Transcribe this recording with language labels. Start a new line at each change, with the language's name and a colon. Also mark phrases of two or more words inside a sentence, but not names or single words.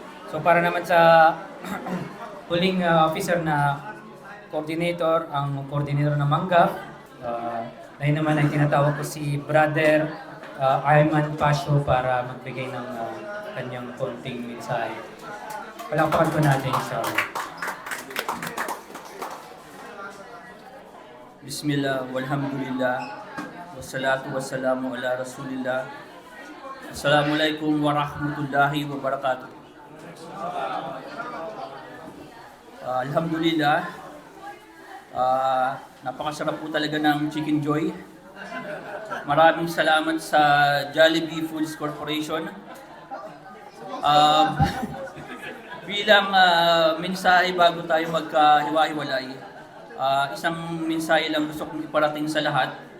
Filipino: So para naman sa huling officer na coordinator, ang coordinator ng Manggap, ngayon naman ay tinatawag ko si Brother Ayman Pasio para magbigay ng kanyang konting mensahe. Palakpakan ko natin siya.
Arabic: بسم الله، والحمد لله، والصلاة والسلام على رسول الله. السلام عليكم ورحمة الله وبركاته. Alhamdulillah,
Filipino: napakasarap po talaga ng Chicken Joy. Maraming salamat sa Jollibee Foods Corporation. Bilang mensahe bago tayo magkahiwa-hiwalay, isang mensahe lang gusto kong iparating sa lahat.